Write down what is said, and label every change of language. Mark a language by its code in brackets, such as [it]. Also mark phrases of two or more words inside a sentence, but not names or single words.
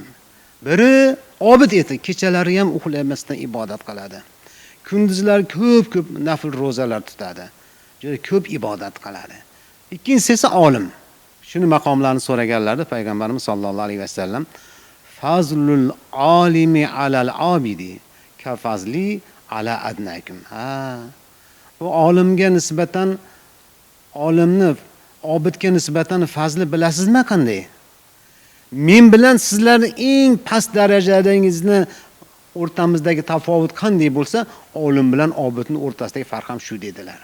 [uz] Biri obid edi, kechalari ham uxlamasdan ibodat qiladi. Kunduzlar ko'p nafl ro'zalar tutadi. Juda ko'p ibodat qiladi. Ikkinchisi esa olim. Shuni maqomlarini so'raganlarda payg'ambarimiz [ar] صلى الله عليه وسلم فضل العالم على العابد كفضلي على أدناكم. [uz] Bu olimga nisbatan, olimni obidga nisbatan fazli bilasizmi qanday? Men bilan sizlarning eng past darajadingizni o'rtamizdagi tafovut qanday bo'lsa, olim bilan obidning o'rtasidagi farq ham shu dedilar.